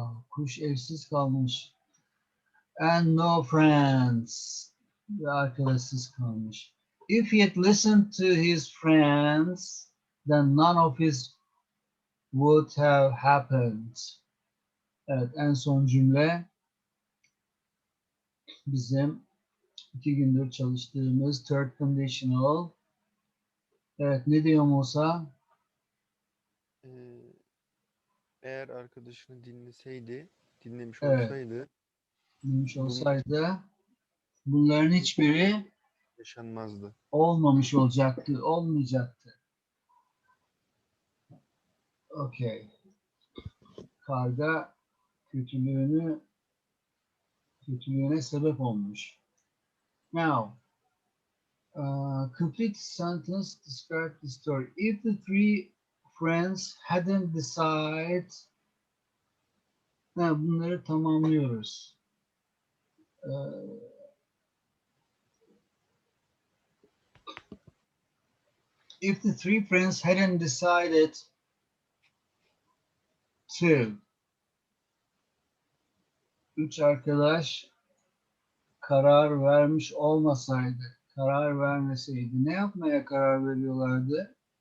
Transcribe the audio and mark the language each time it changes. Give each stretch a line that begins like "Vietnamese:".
Turkish: Kuş evsiz kalmış.
English: And no friends.
Turkish: Ve arkadaşsız kalmış.
English: If he had listened to his friends, then none of his would have happened.
Turkish: Evet, en son cümle bizim 2 gündür çalıştığımız third conditional. Evet, ne diyor Musa? Eğer arkadaşını dinlemiş Evet, olsaydı dinlemiş bunun olsaydı bunların hiçbiri yaşanmazdı. olmamış olacaktı, olmayacaktı. Okay. Karga kötülüğüne sebep olmuş.
English: Now, complete sentence describe the story. If the three friends hadn't decided,
Turkish: bunları tamamlıyoruz.
English: If the three friends hadn't decided to,
Turkish: üç arkadaş karar vermiş olmasaydı, karar vermeseydi, ne yapmaya karar veriyorlardı?